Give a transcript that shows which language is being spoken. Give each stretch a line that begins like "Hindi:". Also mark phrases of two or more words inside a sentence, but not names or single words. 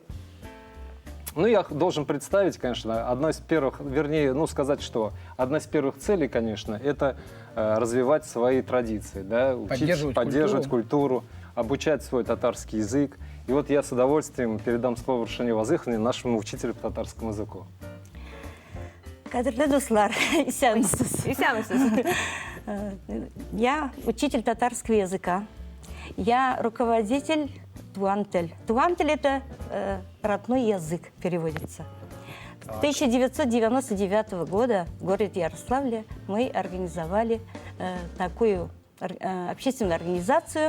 Russian: Ну, я должен представить, конечно, одна из первых, вернее, ну, сказать, что одна из первых целей, конечно, это развивать свои традиции, да, поддерживать культуру, обучать свой татарский язык. И вот я с удовольствием передам слово Рушане Вазыховне, нашему учителю по татарскому языку.
Kazakh: Қадірлі достар,
Tatar: Исянусыз.
Russian: Я учитель татарского языка. Я руководитель Туантель. Туантель – это родной язык, переводится. С 1999 года в городе Ярославле мы организовали такую общественную организацию.